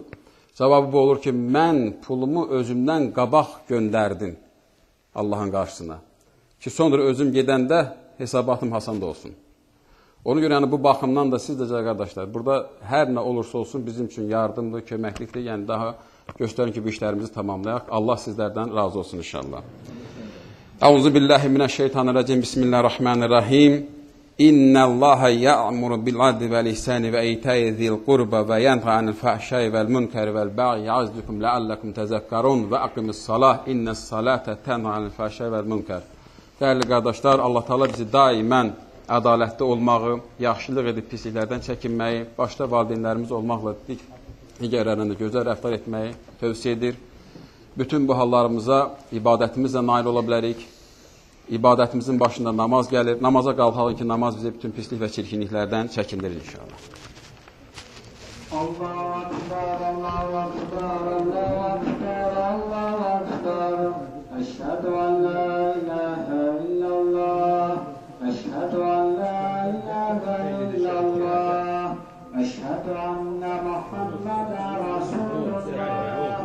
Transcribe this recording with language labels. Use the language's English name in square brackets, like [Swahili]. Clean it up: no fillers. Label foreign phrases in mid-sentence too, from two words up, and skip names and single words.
[Azerbaijani] Cavabı bu olur ki, mən pulumu özümdən qabaq göndərdim Allahın qarşısına. Ki, sonra özüm gedəndə hesabatım hasanda olsun. Ona görə yəni, bu baxımdan da siz də qardaşlar, burada hər nə olursa olsun bizim üçün yardımdır, köməklikdir. Yəni daha göstərin ki, bu işlərimizi tamamlayaq. Allah sizlərdən razı olsun inşallah. [Arabic] أعوذ بالله من الشيطان الرجيم. بسم الله الرحمن الرحيم. إن الله يأمر بالعدل والإحسان وإيتاء ذي القربى وينهى عن الفحشاء والمنكر والبغي يعظكم لعلكم تذكرون وأقم الصلاة إن الصلاة تنهى عن الفحشاء والمنكر. [Azerbaijani] Dəyərli qardaşlar, Allah Teala bizi daimən ədalətli olmağı, yaxşılıq edib pisliklərdən çəkinməyi, başda valideynlərimiz olmaqla digərlərində gözəl rəftar etməyi tövsiyə edir. Bütün bu hallarımıza ibadətimizlə nail ola bilərik. İbadətimizin başında namaz gəlir. Namaza qalxalım ki, namaz bizi bütün pislik və çirkinliklərdən çəkindirir inşallah. [Arabic] الله أكبر، الله أكبر، الله أكبر، الله أكبر. أشهد أن لا إله إلا الله. أشهد أن لا إله إلا الله. أشهد أن محمدا رسول الله.